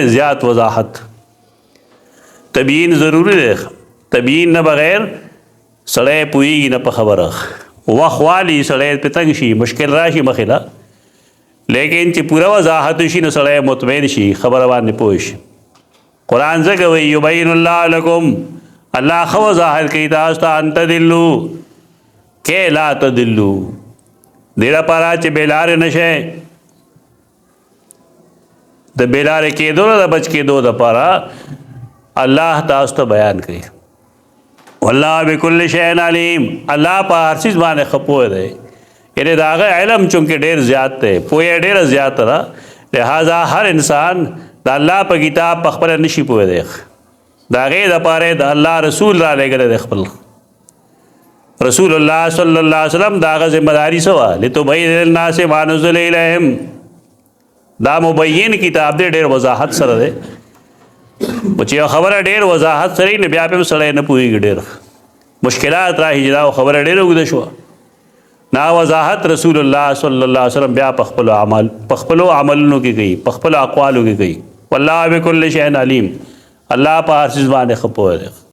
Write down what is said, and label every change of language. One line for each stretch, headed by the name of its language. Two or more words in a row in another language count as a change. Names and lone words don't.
Pashto: زیات وضاحت تبیین ضروری دی تبیین نه بغیر سړی پوهېږي نه په خبره وخت والي سړی پې تنګ شي مشکل راشي مخې ته لیکن چې پوره وضاحت شي نو سړی مطمئن شي خبره باندې پوه شي قرآن ځکه وایي
Arabic: یبین الله لکم
Pashto: الله ښه وضاحت کوي تاسو ته
Arabic: ان تضلوا
Pashto: کې
Arabic: لا تضلوا
Pashto: دې لپاره چې بېلارې نه شئ د بېلارې کېدو نه د بچ کېدو دپاره الله تاسو ته بیان کوي
Arabic: والله بكل شيء علیم
Pashto: الله په هر څیز باندې ښه پوه دی یعنې د هغه علم چونکې ډېر زیات دی پوهه ډېره زیاته ده لہذا هر انسان د الله په کتاب په خپله نشي پوه دی د هغې دپاره د الله رسول را لېږلی دی خپل رسول الله
Arabic: صلی الله علیه وسلم
Pashto: د هغه ذمهداري څه وه
Arabic: لتبین للناس ما نزل الیهم
Pashto: دا مبین کتاب دی ډېر وضاحت سره دی چې یو خبره ډېر وضاحت سره وي نو بیا پې هم سړی نه پوهېږي ډېر مشکلات راشي چې دا خبره ډېره اوږده شوه نا وضاحت رسول الله
Arabic: صلی الله علیه وسلم
Pashto: بیا په خپلو عملونو کې کوي په خپلو اقوالو کې کوي
Arabic: والله بكل شيء علیم
Pashto: الله په هر څیز باندې ښه پوه دی